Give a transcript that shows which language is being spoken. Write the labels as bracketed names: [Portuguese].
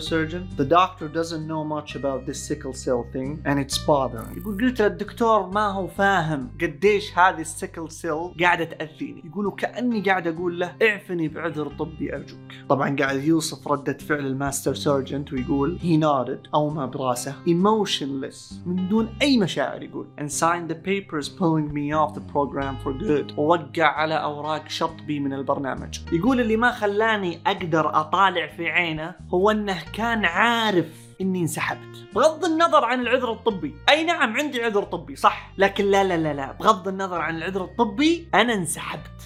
[English] Surgeon, the doctor doesn't know much about this sickle cell thing and it's bothering. [Arabic] يقول قلت للدكتور ما هو فاهم قديش هذه السيكل سيل قاعده تاذيني. يقول كاني قاعد اقول له اعفني بعذر طبي ارجوك. طبعا قاعد يوصف رده فعل الماستر سيرجنت ويقول [English] he nodded [Arabic] او ما براسه emotionless من دون اي مشاعر. يقول [English] and signed the papers pulling me off the program for good. [Arabic] وقع على أوراق شطبي من البرنامج. يقول اللي ما خلاني أقدر أطالع في عينه هو أنه كان عارف إني انسحبت، بغض النظر عن العذر الطبي. أي نعم عندي عذر طبي صح، لكن لا لا لا لا بغض النظر عن العذر الطبي أنا انسحبت.